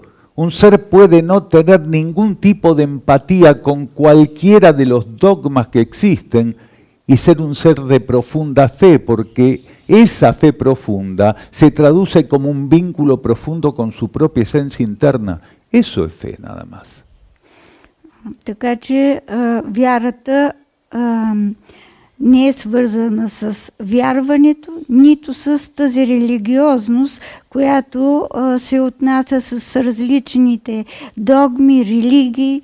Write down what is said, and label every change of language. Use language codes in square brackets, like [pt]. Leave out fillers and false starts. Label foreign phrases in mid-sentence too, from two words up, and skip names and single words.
[es] Un ser puede no tener ningún tipo de empatía con cualquiera de los dogmas que existen y ser un ser de profunda fe, porque esa fe profunda se traduce como un vínculo profundo con su propia esencia interna. Eso es fe, nada más. [bg] Така че вярата не е свързана с вярването, нито с тази религиозност, която се отнася с различните догми, религии.